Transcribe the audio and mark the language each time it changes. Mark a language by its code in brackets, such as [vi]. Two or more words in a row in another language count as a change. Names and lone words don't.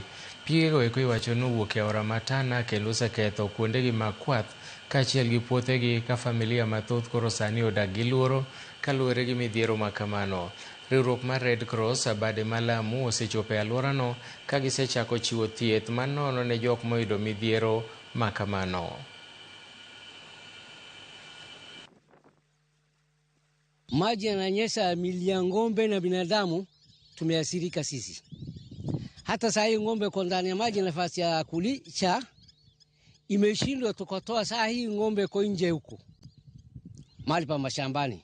[luo] Pigego eko iwacho ni owuok e aora Matana kendo oseketho kuondegi mag kwath kaachiel gi puothegi ka familia mathoth koro sani odak gi luoro kaluwore gi midhiero ma kamano. Riwruok mar Red Cross bade ma Lamu osechopo e alworano ka gisechako chiwo thieth manono ne jok moyudo midhiero ma kamano. [sw] Maji yananyesha mili ya ng'ombe na binadamu, tumeathirika sisi. Hata saa hii ng'ombe kwa ndani ya maji, nafasi ya kulisha imeshindwa, tukatoa saa hii ng'ombe kwa nje huko mahali pa mashambani.